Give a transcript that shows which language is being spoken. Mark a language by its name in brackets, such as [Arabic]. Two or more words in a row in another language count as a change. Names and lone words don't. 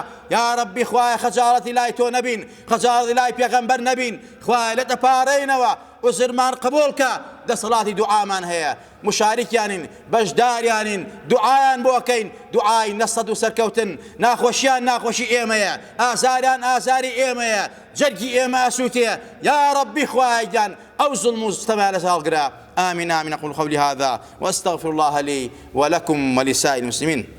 [Arabic] یا ربی [Central Kurdish] خوایە خەجاڵەتی لای تۆ نەبین، خەجاڵەتی لای پێغەمبەر نەبین، خوایە لە دەپاڕێینەوە عوزرمان قبوڵ کە، دەسەڵاتی دوعامان هەیە، مشارکیانین، بەشداریانین، دوعایان بۆکەین، دوعای نەسەد و سەرکەوتن، ناخۆشیان ناخۆشی ئێمەیە، ئازاریان ئازاری ئێمەیە، جەرگی ئێمە ئەسووتێ. [Arabic] یا ربی [Central Kurdish] خوایە ئەو زوڵم و ستەمیان لە ساڵگرە. [Arabic] آمين آمين. أقول قولي هذا وأستغفر الله لي ولكم ولسائر المسلمين.